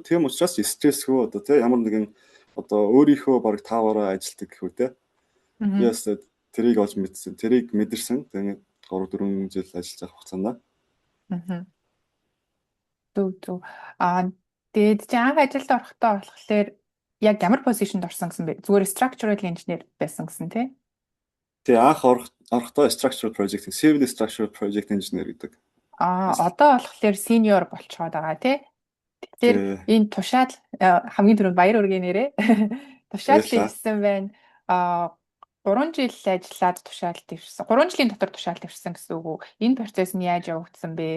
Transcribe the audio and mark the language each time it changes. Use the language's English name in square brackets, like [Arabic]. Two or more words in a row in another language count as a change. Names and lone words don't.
[Mongolian] Тийм учраас стрессгүй одоо тий ямар нэгэн одоо өөрийнхөө баг тааваараа ажилтдаг гэхүү тий. Яс тэрийг олж мэдсэн. Тэрийг мэдэрсэн. Тэгээд 3-4 жил ажиллаж авах хугацаанд. Зөв. Тэгээд чи анх ажилд орохдоо болохоор яг ямар позишнд орсон гэсэн бэ? Зүгээр [English] structural engineer [Mongolian] байсан гэсэн тий? Тэгээ анх орохдоо [English] structural project, civil structural project engineer [Mongolian] гэдэг. Одоо болохоор senior болчиход байгаа тий? Тэгэхээр энэ тушаал хамгийн түрүүнд баяр үргийн нэрээ тушаал дэвшсэн байна. 3 жил ажиллаад тушаал дэвшсэн. 3 жилийн дотор тушаал дэвшсэн гэсэн үг үү? Энэ процесс нь яаж явагдсан бэ?